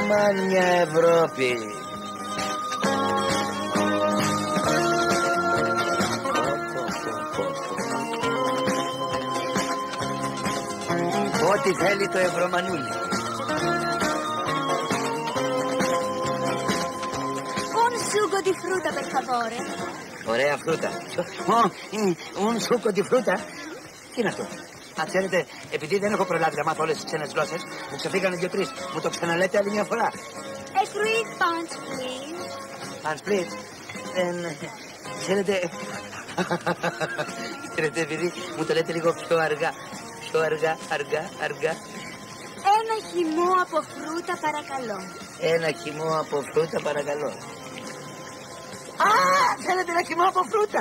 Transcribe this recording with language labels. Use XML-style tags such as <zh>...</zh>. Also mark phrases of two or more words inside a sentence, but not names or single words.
<el>σαν μια Ευρώπη. Ό,τι θέλει το Ευρωμανούλι.</el> <it>Un sugo di frutta, per favore.</it> <el>Ωραία φρούτα.</el> <it>Un succo di frutta.</it> <el>Τι είναι αυτό? Α, ξέρετε, επειδή δεν έχω προλάβει να μάθω όλες τις ξένες γλώσσες, μου ξεφύγανε 2-3. Μου το ξαναλέτε άλλη μια φορά.</el> <en>A fruit punch, please. Punch, please.</en> <el>Ξέρετε... Ξέρετε, επειδή μου το λέτε λίγο πιο αργά. Πιο αργά. Ένα χυμό από φρούτα, παρακαλώ. Ένα χυμό από φρούτα, παρακαλώ. Α, θέλετε ένα χυμό από φρούτα?</el>